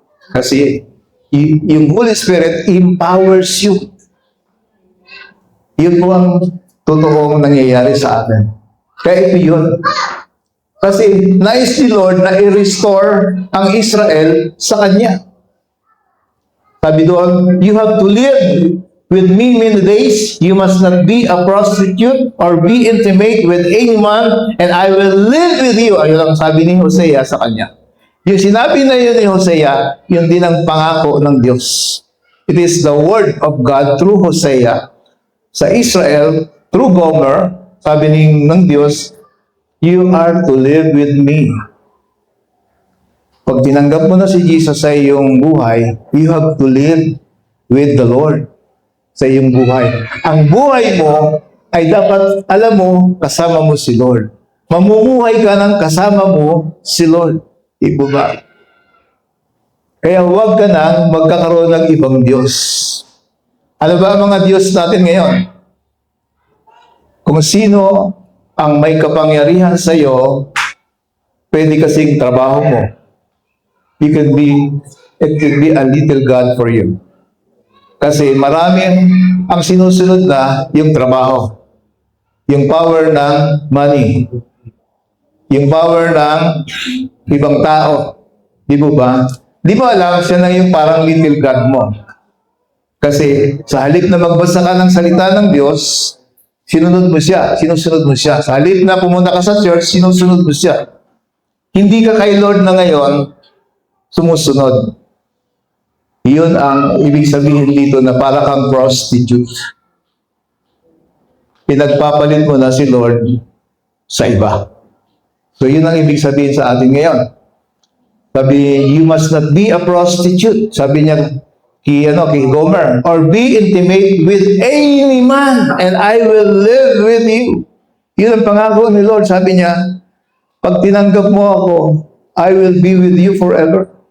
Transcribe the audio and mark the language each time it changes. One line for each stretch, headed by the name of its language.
Filipino: Kasi yung
English: Holy Spirit empowers you.
Filipino: Yun po ang totoong nangyayari sa atin. Kaya ito yun. Kasi nais ni Lord na i-restore ang Israel sa Kanya. Sabi doon,
English: you have to live with me many days. You must not be a prostitute or be intimate with any man, and I will live with you.
Filipino: Ayun ang sabi ni Hosea sa kanya. Yung sinabi na yun ni Hosea, yun din ang pangako ng Diyos.
English: It is the word of God through Hosea
Filipino: sa Israel,
English: through Gomer,
Filipino: sabi ng Diyos,
English: you are to live with me.
Filipino: Pag tinanggap mo na si Jesus sa iyong buhay,
English: you have to live with the Lord
Filipino: sa iyong buhay. Ang buhay mo ay dapat, alam mo, kasama mo si Lord. Mamumuhay ka ng kasama mo si Lord. Ibo ba? Kaya huwag ka nang magkakaroon ng ibang Diyos. Ano ba ang mga Diyos natin ngayon? Kung sino ang may kapangyarihan sa iyo, pwede kasing trabaho mo.
English: It could be a little God for you.
Filipino: Kasi maraming ang sinusunod na yung trabaho. Yung power ng money. Yung power ng ibang tao. Di mo ba? Di mo alam, siya na yung parang little God mo. Kasi sa halip na magbasa ka ng salita ng Diyos, sinusunod mo siya. Sa halip na pumunta ka sa church, sinusunod mo siya. Hindi ka kay Lord na ngayon, sumusunod. Yun ang ibig sabihin dito na para kang prostitute. Pinagpapalit mo na si Lord sa iba. So yun ang ibig sabihin sa atin ngayon. Sabi,
English: you must not be a prostitute.
Filipino: Sabi niya kay Gomer,
English: or be intimate with any man, and I will live with you.
Filipino: Yun ang pangako ni Lord. Sabi niya, pag tinanggap mo ako,
English: I will be with you forever.